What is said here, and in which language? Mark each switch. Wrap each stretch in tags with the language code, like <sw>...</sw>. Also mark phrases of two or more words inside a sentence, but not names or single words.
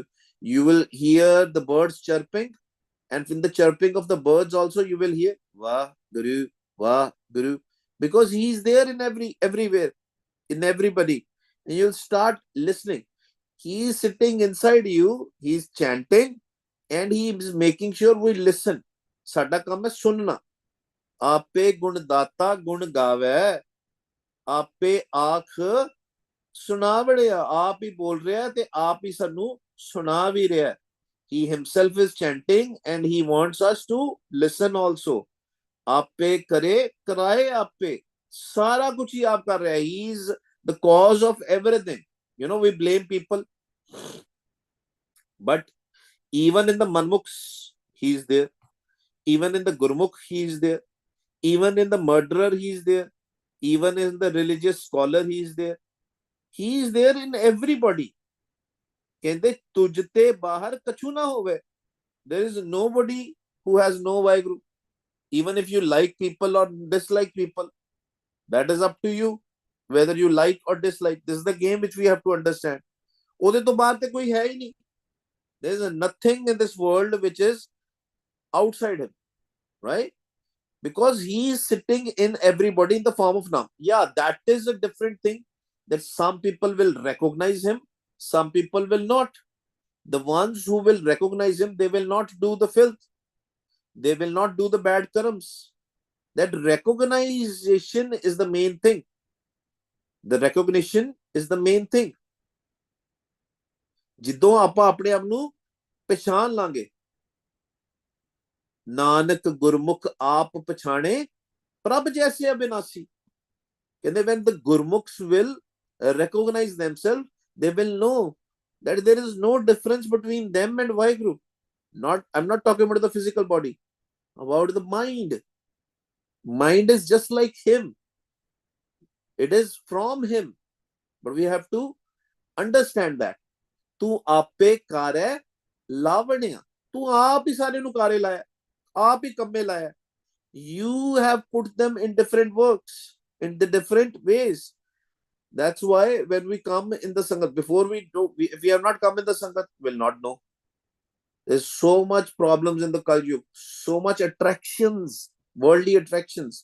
<en>You will hear the birds chirping, and in the chirping of the birds also you will hear Vaheguru, Vaheguru, because he is there in everywhere, in everybody, and you'll start listening. He is sitting inside you, he is chanting, and he is making sure we listen.</en> <pa>ਸਾਡਾ ਕੰਮ ਹੈ ਸੁਣਨਾ। ਆਪੇ ਗੁਣਦਾਤਾ ਗੁਣ ਗਾਵੈ, ਆਪੇ ਆਖ ਸੁਣਾਵਣਿਆ. ਆਪ ਹੀ ਬੋਲ ਰਿਹਾ ਤੇ ਆਪ ਹੀ ਸਾਨੂੰ ਸੁਣਾ ਭੀ ਰਿਹਾ.</pa> <en>He himself is chanting, and he wants us to listen also.</en> <pa>ਆਪੇ ਕਰੇ ਕਰਾਏ ਆਪੇ. ਸਾਰਾ ਕੁਝ ਹੀ ਆਪ ਕਰ ਰਹੇ.</pa> <en>He is the cause of everything. You know, we blame people, but even in the Manmukhs, he is there. Even in the Gurmukh, he is there. Even in the murderer, he is there. Even in the religious scholar, he is there. He is there in everybody.</en> <pa>ਕਹਿੰਦੇ ਤੁਝ ਤੇ ਬਾਹਰ ਕਛੂ ਨਾ ਹੋਵੇ.</pa> <en>There is nobody who has no Vaheguru. Even if you like people or dislike people, that is up to you. Whether you like or dislike. This is the game which we have to understand.</en> <pa>ਉਹਦੇ ਤੋਂ ਬਾਹਰ ਤੇ ਕੋਈ ਹੈ ਹੀ ਨਹੀਂ.</pa> <en>There is nothing in this world which is outside him, right? Because he is sitting in everybody in the form of Nam. Yeah, that is a different thing, that some people will recognize him, some people will not. The ones who will recognize him, they will not do the filth, they will not do the bad karams. That recognition is the main thing. The recognition is the main thing.</en> <pa>ਜਦੋਂ ਆਪਾਂ ਆਪਣੇ ਆਪ ਨੂੰ ਪਛਾਣ ਲਾਂਗੇ, ਨਾਨਕ ਗੁਰਮੁਖ ਆਪ ਪਛਾਣੇ ਪ੍ਰਭ ਜੈਸੇ ਅਬਿਨਾਸੀ.</pa> <en>ਕਹਿੰਦੇ when the Gurmukhs will recognize themselves, they will know that there is no difference between them and Vaheguru. I'm not talking about the physical body, about the mind. Mind is just like him. It is from him. But we have to understand that.</en> <pa>ਤੂੰ ਆਪੇ ਕਾਰੈ ਲਾਵਣਿਆ. ਤੂੰ ਆਪ ਹੀ ਸਾਰੇ ਨੂੰ ਕਾਰੇ ਲਾਇਆ, ਆਪ ਹੀ ਕੰਮੇ ਲਾਇਆ.</pa> <en>You have put them in different works, in the different ways. That's why when we come in the Sangat, before we do, if we have not come in the Sangat, we'll not know. There's so much problems in the Kali Yuga, so much attractions, worldly attractions.</en>